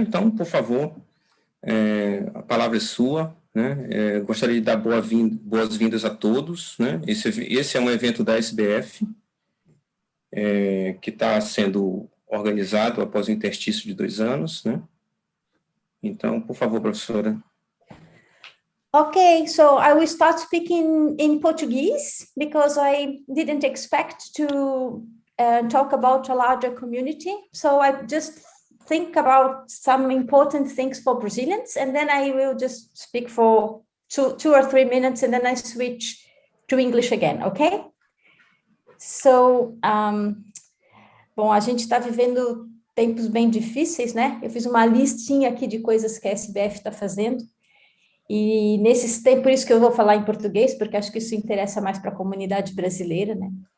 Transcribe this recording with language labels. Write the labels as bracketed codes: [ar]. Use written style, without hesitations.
[pt] Então, por favor, a palavra é sua, né? Gostaria de dar boas-vindas a todos, né? Esse é um evento da SBF, que está sendo organizado após o interstício de 2 anos, né? Então, por favor, professora. [en] Okay, so I will start speaking in Portuguese because I didn't expect to talk about a larger community. So I just think about some important things for Brazilians, and then I will just speak for two or 3 minutes, and then I switch to English again, okay? [pt] So, bom, a gente está vivendo tempos bem difíceis, né? Eu fiz uma listinha aqui de coisas que a SBF está fazendo. E nesses tempos, por isso que eu vou falar em português, porque acho que isso interessa mais para a comunidade brasileira, né?